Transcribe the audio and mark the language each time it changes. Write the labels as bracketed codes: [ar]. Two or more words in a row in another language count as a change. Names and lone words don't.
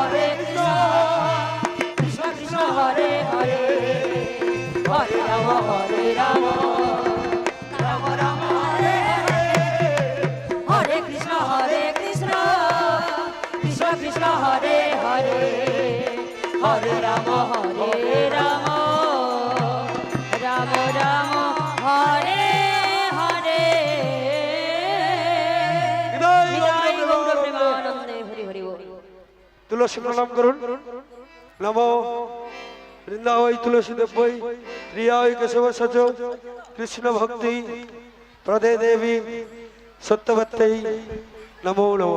[bn] কৃষ্ণ কৃষ্ণ হরে হরে হরে রাম রাম রাম হরে হরে হরে কৃষ্ণ কৃষ্ণ কৃষ্ণ হরে হরে হরে রাম রাম রাম রাম হরে হরে নিতাই গৌর প্রেমানন্দে হরি হরি বল। তুলসী প্রণাম করুন। [sa] नमो वृन्दावै तुलसी देवै प्रियाय केशव सच कृष्ण भक्ति प्रदे देवी सत्यवत्यै नमो नमो।